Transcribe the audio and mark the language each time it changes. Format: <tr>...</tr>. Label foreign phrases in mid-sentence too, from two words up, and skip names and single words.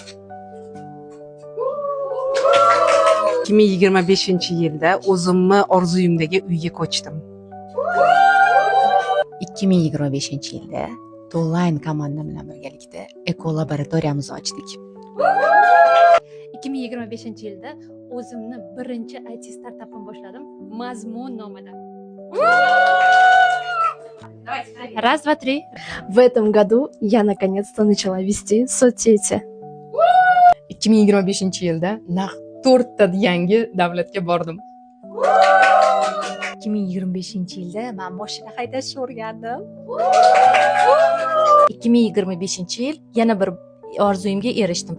<uz>2025-yilda o'zimni orzuyimdagi uyga ko'chdim. 2025-yilda Toolline komandam bilan birgalikda ekolaboratoriyamizni ochdik. 2025-yilda o'zimni birinchi IT startapim boshladim. Mazmun nomida.</uz> <ru>Раз, два, три. В этом году я наконец-то начала вести соцсети.</ru> <uz>2025-yilda naq 4 ta yangi davlatga bordim. 2025-yilda men mashina haydashni o'rgandim. 2025-yil yana bir orzuyimga erishdim.</uz>